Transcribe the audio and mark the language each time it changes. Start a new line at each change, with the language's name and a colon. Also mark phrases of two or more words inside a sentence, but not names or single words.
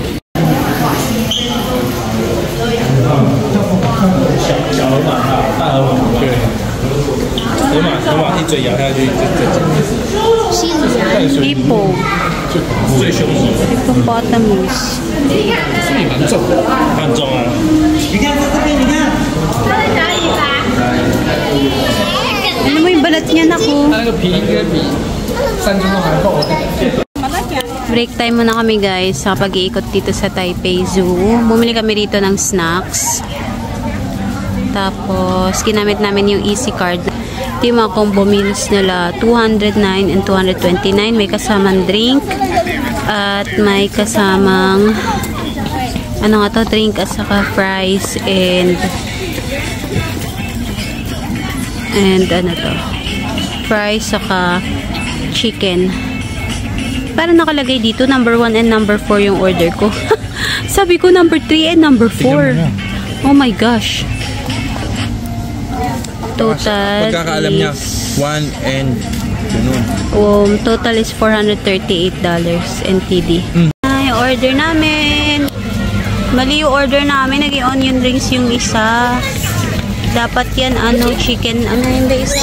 Chinese: 小河马大河马对，河马一嘴咬下去就
English: Hippo.
Chinese: 最凶猛，
English: Hippopotamus.
Chinese: 所以蛮重的，很重啊。你看这边，你看。
Filipino: Ano mo yung balat niya, naku?
Chinese: 它那个皮应该比3斤重还厚。
English: Break time
Filipino: muna kami guys sa pag-iikot dito sa Taipei Zoo. Bumili kami rito ng snacks. Tapos, ginamit namin yung
English: easy card.
Filipino: Ito yung mga
English: combo meals
Filipino: nila. 209 and 229. May kasamang drink. At may kasamang ano nga to? Drink at saka fries and ano to? Fries saka chicken. Para nakalagay dito,
English: number 1 and number 4
Filipino: yung order ko. Sabi ko
English: number 3 and number 4. Oh my gosh. Total
Filipino: Pagkakaalam niya, 1 and ganun.
English: total is $438 NTD.
Filipino: Yung order namin. Mali yung order namin. Naging
English: onion rings
Filipino: yung isa. Dapat yan, chicken, yung isa?